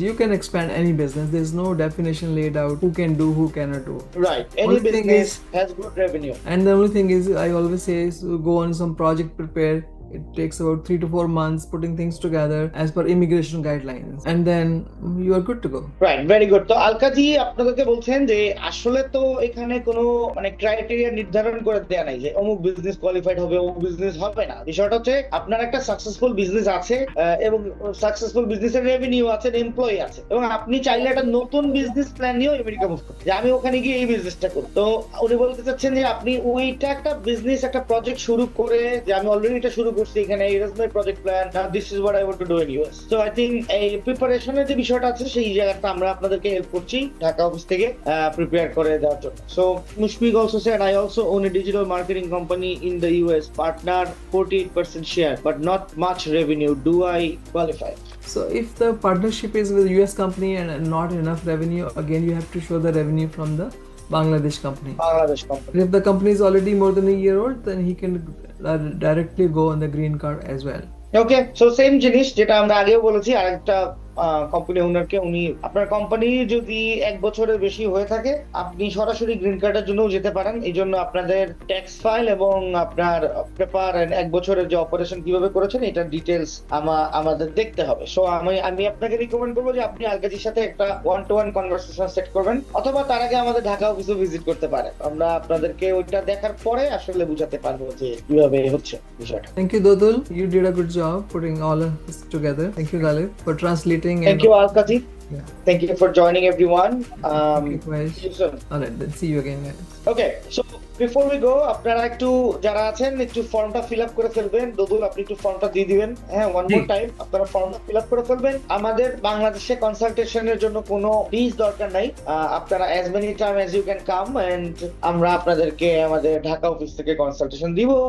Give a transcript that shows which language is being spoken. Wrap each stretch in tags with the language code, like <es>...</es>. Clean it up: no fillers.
<en>You can expand any business. There's no definition laid out who can do, who cannot do. Right. Any business has good revenue. And the only thing is, I always say, is go on some project, prepare. It takes about 3 to 4 months putting things together as per immigration guidelines, and then you are good to go. Right, very good.</en> <bn>তো 𝐒𝐚𝐭 আপনাদেরকে বলছেন যে আসলে তো এখানে কোনো criteria নির্ধারণ করে দেয়া নাই যে অমুক বিজনেস কোয়ালিফাইড হবে, অমুক বিজনেস হবে না। বিষয়টা হচ্ছে আপনার একটা সাকসেসফুল বিজনেস আছে এবং সাকসেসফুল বিজনেসের রেভিনিউ আছে, এমপ্লয়ি আছে, এবং আপনি চাইলে একটা নতুন বিজনেস প্ল্যান নিয়েও আমেরিকা মুভ করতে, যে আমি ওখানে গিয়ে এই বিজনেসটা করব। তো উনি বলতে চাচ্ছেন যে আপনি ওইটা একটা বিজনেস, একটা প্রজেক্ট শুরু করে, যে আমি অলরেডি এটা শুরু এখানে</bn> <en>here's my project plan, now this is what I want to do in US. So I think</en> <bn>এই প্রিপারেশনের যে বিষয়টা আছে সেই জায়গাটা আমরা আপনাদেরকে হেল্প করছি ঢাকা অফিস থেকে প্রিপেয়ার করে দেওয়ার জন্য।</bn> <en>So Mushfiq also said, I also own a digital marketing company in the US, partner 48% share but not much revenue, do I qualify? So if the partnership is with US company and not enough revenue, again you have to show the revenue from the Bangladesh company. If the company is already more than a year old, then he can directly go on the green card as well. Okay, so same</en> <bn>জিনিস যেটা আমরা আগেও বলেছি, আরেকটা company ওনারকে, উনি আপনার company যদি 1 বছরের বেশি হয়ে থাকে, আপনি সরাসরি গ্রিন কার্ডের জন্য যেতে পারেন। এই জন্য আপনাদের ট্যাক্স ফাইল এবং আপনার পেপার 1 বছরের যে অপারেশন কিভাবে করেছেন এটার ডিটেলস আমাদের দেখতে হবে। সো আমি আপনাকে রিকমেন্ড করবো যে আপনি 𝐒𝐚𝐭র সাথে একটা 1-to-1 কনভারসেশন সেট করবেন, অথবা তার আগে আমাদের ঢাকা অফিসে ভিজিট করতে পারেন। আমরা আপনাদেরকে ওইটা দেখার পরে আসলে বুঝাতে পারবো যে কিভাবে হচ্ছে বিষয়টা।</bn> <en>Thank you, Dodul. You did a good job putting all of this together. Thank you, Galib, for translating. Thank you, 𝐒𝐚𝐿. Thank you for joining everyone. See you soon. All right, then see you again, guys. Okay, so before we go,</en> <bn>আপনারা একটু যারা আছেন একটু ফর্মটা fill up করে ফেলবেন। দোদুল আপনি একটু ফর্মটা দিয়ে দিবেন। হ্যাঁ, ওয়ান মোর টাইম আপনারা ফর্মটা ফিল আপ করে ফেলবেন। আমাদের বাংলাদেশে কনসালটেশনের জন্য কোনো ফিস দরকার নাই। আপনারা</bn> <en>as many time as you can come and</en> <bn>আমরা আপনাদেরকে আমাদের ঢাকা অফিস থেকে কনসালটেশন দিব।</bn>